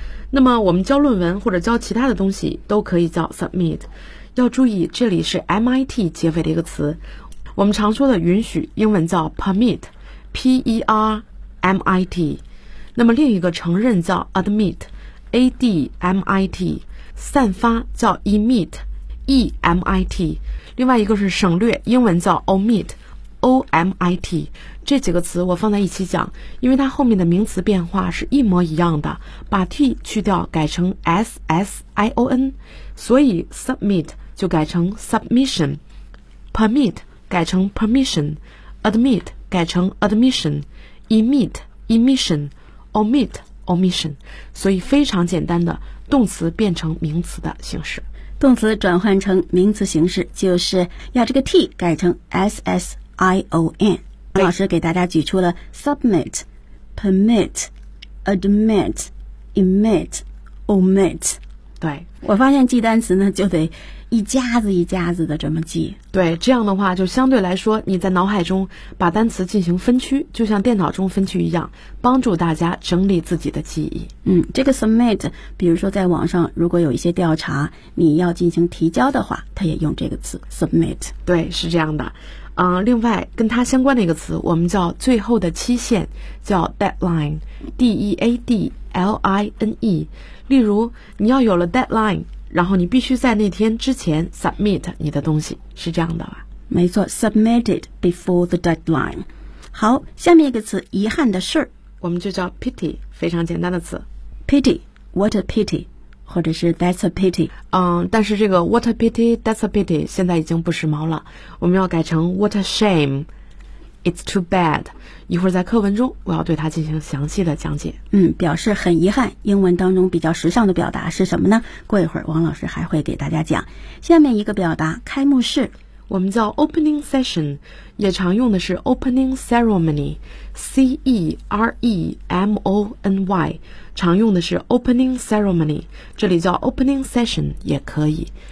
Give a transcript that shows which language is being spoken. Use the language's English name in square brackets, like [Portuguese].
[Chinese] 那么我们交论文或者交其他的东西都可以叫 submit， 要注意这里是 MIT 结尾的一个词。我们常说的允许英文叫 permit， P-E-R-M-I-T。那么另一个承认叫 admit， A-D-M-I-T。散发叫 emit， E-M-I-T。另外一个是省略，英文叫 omit，O-M-I-T。这几个词我放在一起讲，因为它后面的名词变化是一模一样的，把 T 去掉改成 S-S-I-O-N， 所以 Submit 就改成 Submission， Permit 改成 Permission， Admit 改成 Admission， Emit Emission， Omit Omission。所以非常简单的动词变成名词的形式，动词转换成名词形式就是要这个 T 改成 S-S-I-O-N I-O-N。老师给大家举出了 submit, permit, admit, emit, omit。对，我发现记单词呢就得一家子一家子的这么记。对，这样的话就相对来说你在脑海中把单词进行分区，就像电脑中分区一样，帮助大家整理自己的记忆。这个 submit 比如说在网上如果有一些调查你要进行提交的话，它也用这个词 submit。对，是这样的。另外跟它相关的一个词我们叫最后的期限，叫 deadline， D-E-A-D-L-I-N-E。例如你要有了 deadline， 然后你必须在那天之前 submit 你的东西，是这样的吧？ [English] 没错， submitted before the deadline。 [Chinese] 好，下面一个词遗憾的事，我们就叫 pity， 非常简单的词 [English] pity。 What a pity，或者是 that's a pity。 [Chinese] 但是这个 [English] what a pity, that's a pity [Chinese] 现在已经不时髦了，我们要改成 [English] what a shame, it's too bad。 [Chinese] 一会儿在课文中我要对它进行详细的讲解。嗯，表示很遗憾，英文当中比较时尚的表达是什么呢？过一会儿王老师还会给大家讲。下面一个表达，开幕式，我们叫 opening session, 也常用的是 opening ceremony, C-E-R-E-M-O-N-Y, 常用的是 opening ceremony, 这里叫 opening session 也可以。